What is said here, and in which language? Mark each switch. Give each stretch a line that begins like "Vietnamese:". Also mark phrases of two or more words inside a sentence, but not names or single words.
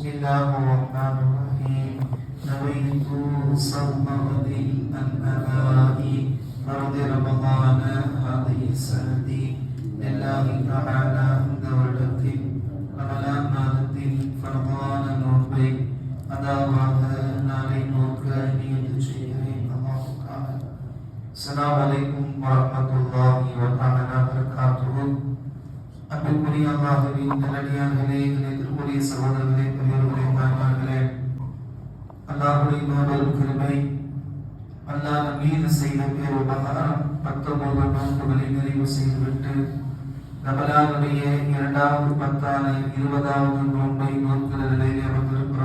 Arabic: بسم الله الرحمن الرحيم نويت صوم غد الأداء فرض رمضان هذه السنة لله تعالى عند ولدته رمضان மாதத்தில் فرضان
Tamil: நோன்பை அதாவது நாளை நோக்க நியத்து செய்கிறேன். அல்லாஹ்வுக்காக.
Arabic: السلام عليكم ورحمة الله وبركاته.
Tamil: அன்பிற்குரிய அல்லாஹ்வின் நல்லடியார்களே, திருமுறை சகோதரர்களே, பெரியோர்களே, தாய்மார்களே, அல்லாஹ்வுடைய மாபெரும் கிருபை, அல்லாஹ் நம் மீது செய்த பேருபகாரம் 19 நோன்புகளை நிறைவு செய்துவிட்டு ரமலானுடைய 2வது பத்தான 20வது நோன்பை நோக்கிற நிலையிலே அமர்ந்திருக்கிறோம்.